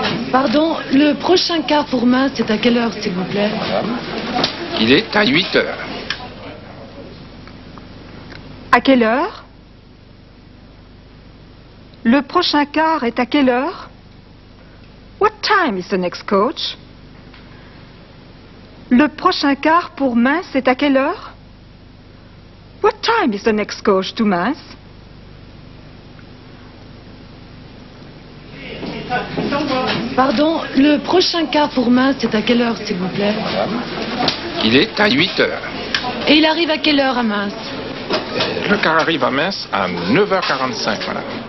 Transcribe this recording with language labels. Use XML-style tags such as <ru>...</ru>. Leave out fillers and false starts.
<fr>Pardon, le prochain car pour Minsk, c'est à quelle heure, s'il vous plaît? Il est à 8 heures. À quelle heure? Le prochain car est à quelle heure?</fr> <en>What time is the next coach?</en> <fr>Le prochain car pour Minsk est à quelle heure?</fr> <en>What time is the next coach to Minsk?</en> <fr>Pardon, le prochain car pour Minsk, c'est à quelle heure, s'il vous plaît? Il est à 8 heures. Et il arrive à quelle heure à Minsk? Le car arrive à Minsk à 9h45, madame.</fr>